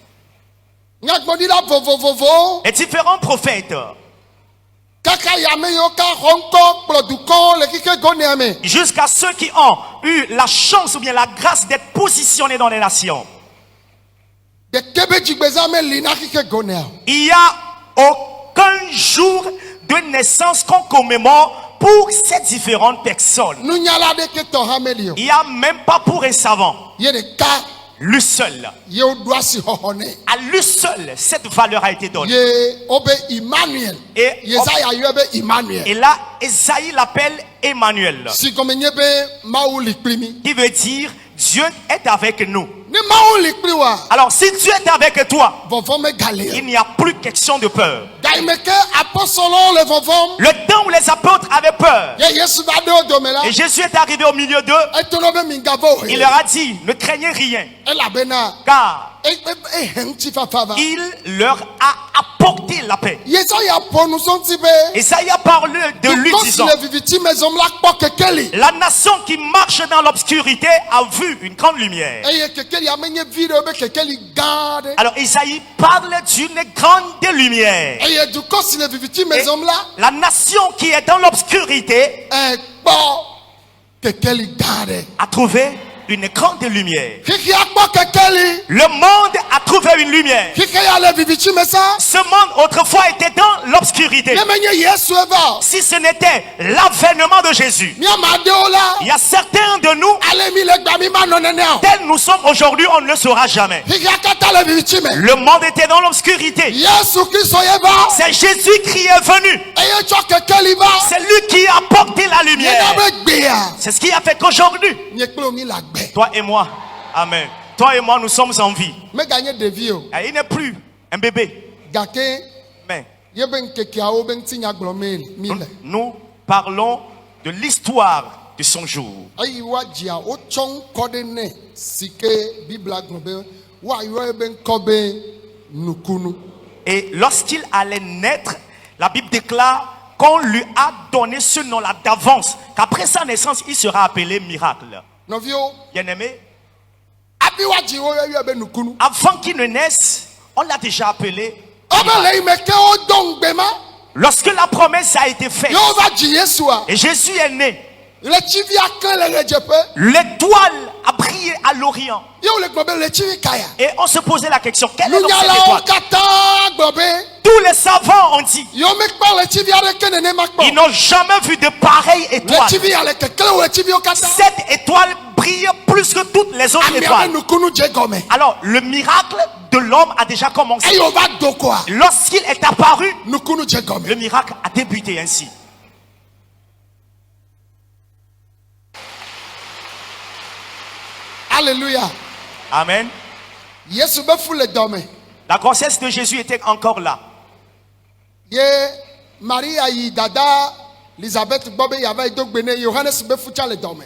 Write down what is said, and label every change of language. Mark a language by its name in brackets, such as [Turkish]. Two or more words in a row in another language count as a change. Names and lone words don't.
[Ewe] nyagblɔɖila vovovovowo [French] les différents prophètes, [Ewe] kaka yame yiwo ka xɔ ŋkɔ kplɔ dukɔwo le xixi gɔnea me. [French] jusqu'à ceux qui ont eu la chance ou bien la grâce d'être positionnés dans les nations, [Ewe] Ɖeke be dzigbezã meli na xixi gɔnea o. [French] il n'y a aucun jour de naissance qu'on commémore pour ces différentes personnes, [Ewe] nunyala de ke tɔ hã meli o [French] il n'y a même pas pour un savant. [Ewe] ye ɖeka [French] Lui seul, [Ewe] ye woɖo asi xɔxɔ nɛ [French] à lui seul, cette valeur a été donnée. [Ewe] ye wobe Emmanuel [French] Et, [Ewe] Yesaya yɔe be Emmanuel [French] et là, Esaïe l'appelle Emmanuel, [Ewe] si gɔme nye be Mawu li kpli mi [French] qui veut dire Dieu est avec nous. [Ewe] ne Mawu li kpli wa [French] Alors, si Dieu est avec toi, [Ewe] vɔvɔ megali o [French] il n'y a plus question de peur. [Ewe] gayime ke apɔsɔlɔwo le vɔvɔm [French] Le temps où les apôtres avaient peur, [Ewe] ye Yesu va ɖe wo dome la [French] et Jésus est arrivé au milieu d'eux, [Ewe] eto ɖo be migavɔ o [French] il leur a dit, ne craignez rien, [Ewe] elabena [French] car [Ewe] ehe ŋutifafa va [French] il leur a apporté la paix. [Ewe] Yesaya ƒo nusɔŋti be [French] Esaïe a parlé de lui [Ewe] dukɔ si [French] disant, [Ewe] le viviti me zɔm la kpɔ kekeli [French] la nation qui marche dans l'obscurité a vu une grande lumière. [Ewe] eye kekelia menye vi ɖe be kekeli gã aɖe [French] Alors Esaïe parle d'une grande lumière. [Ewe] eye dukɔ si le viviti me [French] Et [Ewe] zɔm la [French] la nation qui est dans l'obscurité [Ewe] kpɔ kekeli gã aɖe [French] a trouvé une grande lumière. [Ewe] xexea kpɔ kekeli [French] Le monde a trouvé une lumière. [Ewe] xexea le viviti me sa [French] Ce monde autrefois était dans l'obscurité. [Ewe] ne menye Yesu eva o [French] Si ce n'était l'avènement de Jésus, [Ewe] míama ɖewo la [French] il y a certains de nous, [Ewe] ale mi le gba mi ma nɔ nenea o [French] tels nous sommes aujourd'hui, on ne le saura jamais. [Ewe] xexea katã le viviti me [French] Le monde était dans l'obscurité. [Ewe] Yesu Kristo ye va [French] C'est Jésus qui est venu. [Ewe] eye tsɔ kekeli va [French] C'est lui qui a apporté la [Ewe] yena [French] lumière. [Ewe] be gbea [French] C'est ce qui a fait qu'aujourd'hui, [Ewe] nye kple mi la gbe [French] toi et moi, amen, toi et moi, nous sommes en vie. [Ewe] meganye ɖevi o [French] Et il n'est plus un bébé, [Ewe] gake [French] mais [Ewe] ye be ŋkekeawo be ŋutinya gblɔm mi le [French] nous parlons de l'histoire de son jour. [Ewe] eyi woadzia wotsɔ ŋkɔ ɖe nɛ si ke bibla gblɔ be woayɔe be ŋkɔ be nukunu [French] Et lorsqu'il allait naître, la Bible déclare qu'on lui a donné ce nom-là d'avance, qu'après sa naissance, il sera appelé miracle. [Ewe] nɔviwo [French] Bien-aimé, [Ewe] hafi woadzi woyɔe be nukunu [French] avant qu'il ne naisse, on l'a déjà appelé. [Ewe] wobe le yi me ke wodɔ ŋugbe ma [French] Lorsque la promesse a été faite [Ewe] ye wova dzi Yesua [French] et Jésus est né, [Ewe] letsivia ke le ɣedzeƒe [French] l'étoile a brillé à l'Orient. [Ewe] ye wole gblɔ be letsivi kaya [French] Et on se posait la question, quelle est donc cette [Ewe] nunyalawo [French] étoile? [Ewe] katã gblɔ be [French] Tous les savants ont dit, [Ewe] yewo mekpɔ letsivi aɖeke nenema [French] ils [Ewe] kpɔ [French] n'ont jamais vu de pareille étoile. [Ewe] letsivia le kekle wo letsiviwo katã [French] Cette étoile brille plus que toutes les autres [Ewe] amea be [French] étoiles. [Ewe] nukunu dze gɔme [French] Alors, le miracle de l'homme a déjà commencé. [Ewe] eye wova do koa [French] Lorsqu'il est apparu, [Ewe] nukunu dze gɔme [French] le miracle a débuté ainsi. [Ewe] alléluia [French] Amen. [Ewe] Yesu be fu le dɔme [French] La grossesse de Jésus était encore là. [Ewe] ye Maria yi dada Elisabeth gbɔ be yava yi do gbe ne Yohanes be fu tsa le dɔme